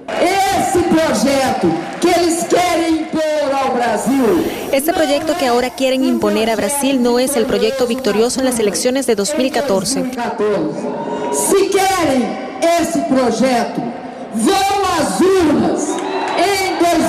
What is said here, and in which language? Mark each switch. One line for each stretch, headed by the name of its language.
Portuguese: Esse projeto que eles querem impor ao Brasil.
Spanish: Este proyecto que ahora quieren imponer a Brasil no es el proyecto victorioso en las elecciones de 2014.
Portuguese: Se querem esse projeto, vão às urnas em 2018.